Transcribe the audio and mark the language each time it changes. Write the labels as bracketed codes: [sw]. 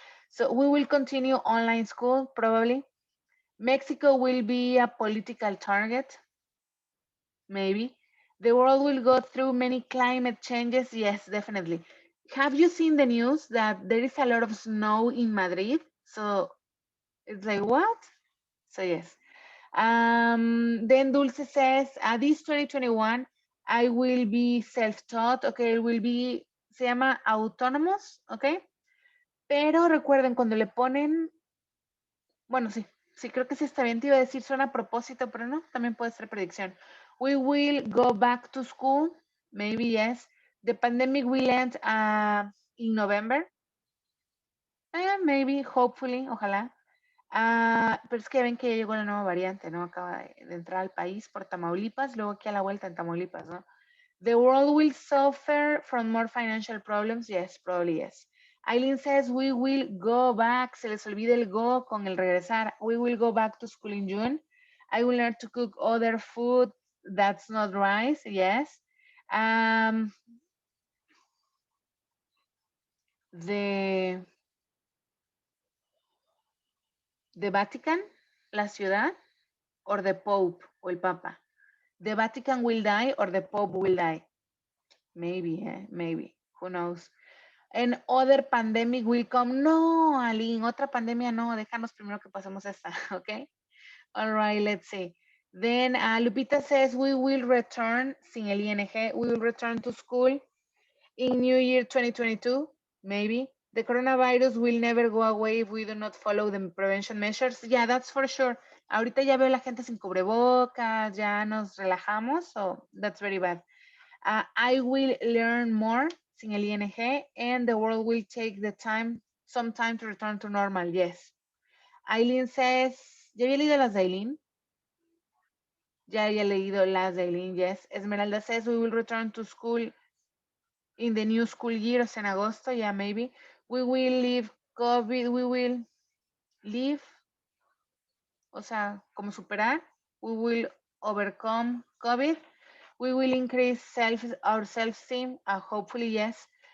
[en] So we will continue online school, probably. Mexico will be a political target, maybe. The world will go through many climate changes, yes, definitely. Have you seen the news that there is a lot of snow in Madrid? So it's like, what? So yes. Then Dulce says, this 2021, I will be self-taught, okay, it will be, [es] se llama autónomos, [en] okay. [es] Pero recuerden, cuando le ponen, bueno, sí, creo que sí está bien, te iba a decir, suena a propósito, pero no, también puede ser predicción. [en] We will go back to school, maybe yes. The pandemic will end in November. Maybe, hopefully, ojalá. [es] Pero es que ven que ya llegó la nueva variante, ¿no? Acaba de entrar al país por Tamaulipas, luego aquí a la vuelta en Tamaulipas, ¿no? [en] The world will suffer from more financial problems. Yes, probably yes. Aileen says we will go back. [es] Se les olvida el go con el regresar. [en] We will go back to school in June. I will learn to cook other food that's not rice. Yes. The Vatican, [es] la ciudad, [en] or the Pope, [es] o el Papa. [en] The Vatican will die or the Pope will die. Maybe, maybe. Who knows? And other pandemic will come. [es] No, Aline, otra pandemia no. Déjanos primero que pasemos esta, okay? [en] All right, let's see. Then Lupita says we will return, [es] sin el ING, [en] we will return to school in New Year 2022, maybe. The coronavirus will never go away if we do not follow the prevention measures. Yeah, that's for sure. [es] Ahorita ya veo la gente sin cubrebocas, ya nos relajamos, [en] so that's very bad. I will learn more, [es] sin el ING, [en] and the world will take some time to return to normal, yes. Aileen says, [es] ¿ya había leído las de Aileen? Ya había leído las de Aileen, yes. [en] Esmeralda says, we will return to school in the new school year, [es] o sea, en agosto, [en] yeah, maybe. We will leave COVID, we will leave, [es] o sea, como superar. [en] We will overcome COVID. We will increase our self-esteem, hopefully, yes.